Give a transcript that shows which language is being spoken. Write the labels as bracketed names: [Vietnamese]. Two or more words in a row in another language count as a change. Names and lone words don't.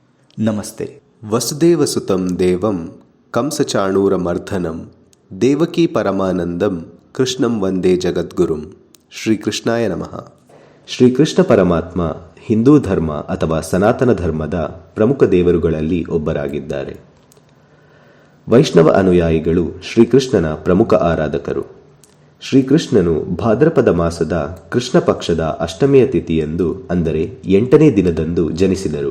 [Kannada] ನಮಸ್ತೆ. [Sanskrit] ವಸುದೇವಸುತಂ ದೇವಂ ಕಂಸಚಾಣೂರಮರ್ಧನಂ ದೇವಕೀ ಪರಮಾನಂದಂ ಕೃಷ್ಣಂ ವಂದೇ ಜಗದ್ಗುರುಂ. ಶ್ರೀಕೃಷ್ಣಾಯ ನಮಃ. [Kannada] ಶ್ರೀಕೃಷ್ಣ ಪರಮಾತ್ಮ ಹಿಂದೂ ಧರ್ಮ ಅಥವಾ ಸನಾತನ ಧರ್ಮದ ಪ್ರಮುಖ ದೇವರುಗಳಲ್ಲಿ ಒಬ್ಬರಾಗಿದ್ದಾರೆ. ವೈಷ್ಣವ ಅನುಯಾಯಿಗಳು ಶ್ರೀಕೃಷ್ಣನ ಪ್ರಮುಖ ಆರಾಧಕರು. ಶ್ರೀಕೃಷ್ಣನು ಭಾದ್ರಪದ ಮಾಸದ ಕೃಷ್ಣ ಪಕ್ಷದ ಅಷ್ಟಮಿಯ ತಿಥಿಯಂದು, ಅಂದರೆ 8ನೇ ದಿನದಂದು ಜನಿಸಿದರು.